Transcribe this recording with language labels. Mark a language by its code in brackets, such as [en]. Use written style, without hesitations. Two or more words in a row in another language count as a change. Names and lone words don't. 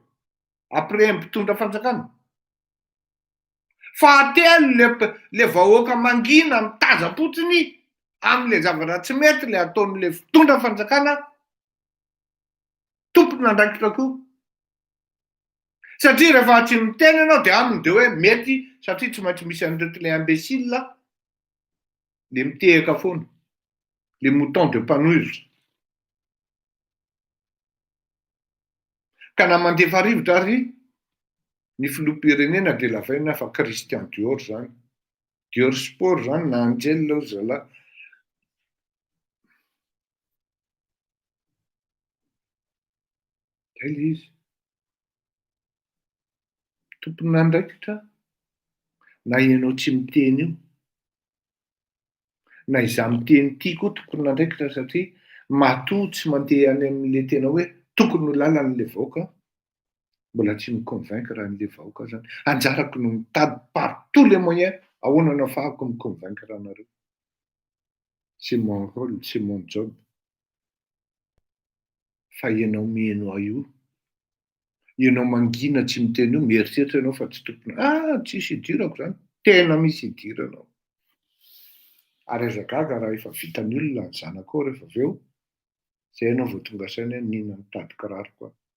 [mg] Après mpitondra fanjakana. Fahatelo le vahoaka mangina mitaza-potsiny am'le zavatra tsy mety le ataon'le mpitondra fanjakana. Tompon'andraikitra koa. Satria rehefa tsy miteny ianao de aminy de hoe mety satria tsy maintsy misy an'ireto le imbécile le mitehaka foana. [fr] Les moutons de Panurge. [mg] Ka na mandefa rivotra ary ny filoham-pirenena de lavaina fa Christian Dior zany. Dior Sport zany na Angel hozy zalahy. Zay le izy. Tompon'andraikitra na ianao tsy miteny io. Na izaho miteny ity koa tompon'andraikitra satria matoa tsy mandeha any amin'le tena hoe tokony ho lalan'le vahoaka. Mbola tsy mi-convaincre an'le vahoaka zany. Anjarako no mitady [fr] par tous les moyens [mg] ahoana no ahafahako mi-convaincre anareo. [fr] C'est mon rôle, c'est mon job. [mg] Fa ianao mihaino io, ianao mangina tsy miteny io, mieritreritra ianao fa tsy tompona. Tsisy idirako zany. Tena misy idiranao. Ary azagaga raha efa vitan'ny olona ny zanakao rehefa avy eo, zay ianao vao tonga saina hoe nina mitady kiraro koa.